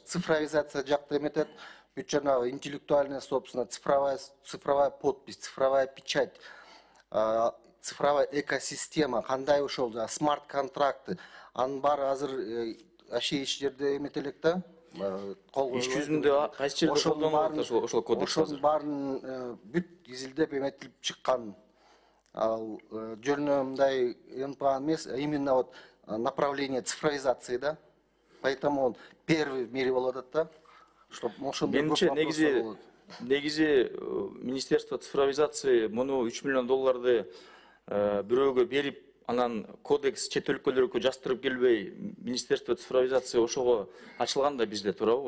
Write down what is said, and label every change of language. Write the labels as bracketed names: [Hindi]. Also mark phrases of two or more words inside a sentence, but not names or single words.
[Kyrgyz] Цифровизация жакта эметет, бүт жанагы [Russian] интеллектуальная собственность, цифровая подпись, цифровая печать, цифровая экосистема, [Kyrgyz] кандай ошол смарт-контракты, анын баары азыр вообще эч жерде эмет элек да. Иш жүзүндө кайсы жерде колдонулат ошол кодекс? Ошонун баарын бүт изилдеп эметилип чыккан. Ал жөнүнө мындай эмпаган эмес, [Russian] именно вот направление цифровизации, да. Поэтому он первый в мире болот да. [Kyrgyz] Менимче негизи [Russian] Министерство цифровизации [Kyrgyz] муну 3 миллион долларды бирөөгө берип, анан кодекс чет өлкөлөргө жастырып келбей, [Russian] Министерство цифровизации [Kyrgyz] ошого ачылган да бизде туурабы?